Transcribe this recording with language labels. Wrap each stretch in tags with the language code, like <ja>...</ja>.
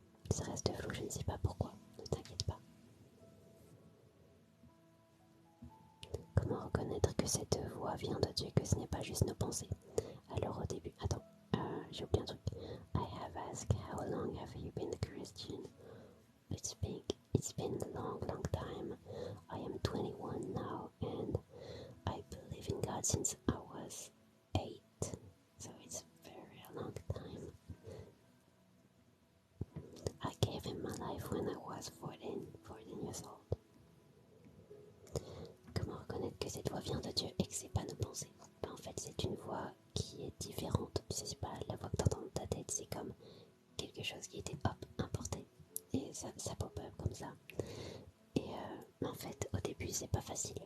<fr>Ça reste flou, je ne sais pas pourquoi, ne t'inquiète pas. Comment reconnaître que cette voix vient de Dieu, que ce n'est pas juste nos pensées? Alors au début, attends, j'ai oublié un truc.</fr> <en>I have asked, how long have you been a Christian? It's been a long, long time. I am 21 now and I believe in God since I was 8. So it's a very long time. I gave him my life when I was 14 years old.</en> <fr>Comment reconnaître que cette voix vient de Dieu et que c'est pas nos pensées? En fait, c'est une voix qui est différente. Tu sais, c'est pas la voix que t'entends dans ta tête, c'est comme quelque chose qui était importé. Et ça pop up comme ça. Et en fait, au début, c'est pas facile.</fr>